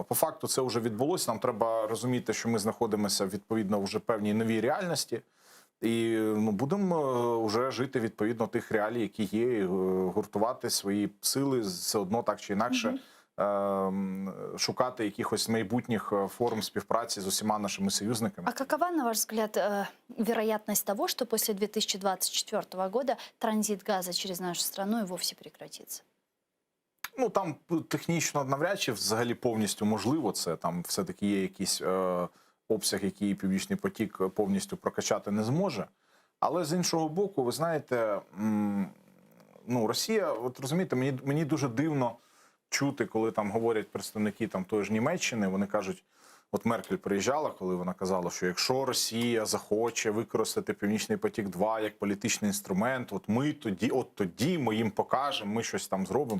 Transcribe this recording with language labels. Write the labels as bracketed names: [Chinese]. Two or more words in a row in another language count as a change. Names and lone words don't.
[Ukrainian] По факту це вже відбулося. Нам треба розуміти, що ми знаходимося відповідно вже в певній новій реальності. І ну, будемо вже жити відповідно тих реалій, які є, і гуртувати свої сили все одно так чи інакше, шукати якихось майбутніх форм співпраці з усіма нашими союзниками. [Russian] А какова, на ваш взгляд, вероятность того, что после 2024 года транзит газа через нашу страну и вовсе прекратится? [Ukrainian] Ну, там технічно навряд чи взагалі повністю можливо це. Там все-таки є якийсь обсяг, який Північний потік повністю прокачати не зможе. Але з іншого боку, ви знаєте, ну, Росія, от розумієте, мені дуже дивно чути, коли там говорять представники там тої ж Німеччини, вони кажуть, от Меркель приїжджала, коли вона казала, що якщо Росія захоче використати Північний потік-2 як політичний інструмент, от тоді ми їм покажемо, ми щось там зробимо.